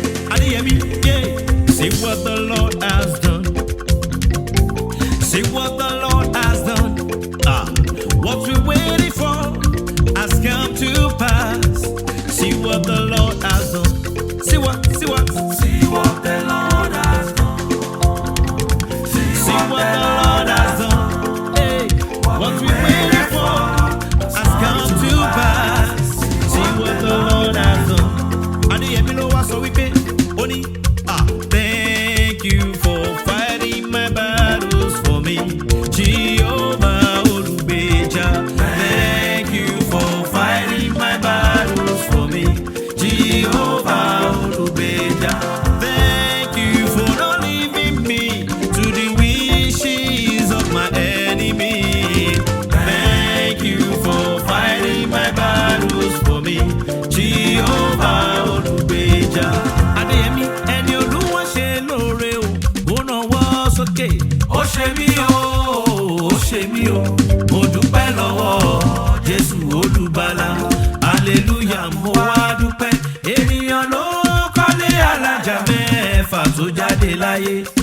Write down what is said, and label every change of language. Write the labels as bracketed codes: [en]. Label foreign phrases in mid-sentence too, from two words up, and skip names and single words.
[en] Adéyẹmí, yeah. See what the Lord has done. See what the Lord has done. Ah, what we waiting for has come to pass. See what the Lord has done. See what, see what? See what the Lord has done. Hey, what we waited for has come to pass. See what the Lord has done. [yo] Adéyẹmí ló wá sọ wípé, ó ní, [en] ah, "Thank you for fighting my battles for me. Jehovah Olùgbèjà, thank you for fighting my battles for me." Jehovah Olùgbèjà. Thank you for not leaving me to the wishes of my enemy. Thank you for fighting my battles for me. Jehovah Olùgbèjà. [yo] Adéyẹmí, ẹni Olúwa ṣe lóore o, ó nawọ́ sókè. Ó ṣe mí o, ó ṣe mí o, mo dúpẹ́ lọ́wọ́ Jésù Olùgbàlà. Hallelujah. Mo wá dúpẹ́, ènìyàn ló kọ́lé alájà mẹ́fà tó jáde láyé.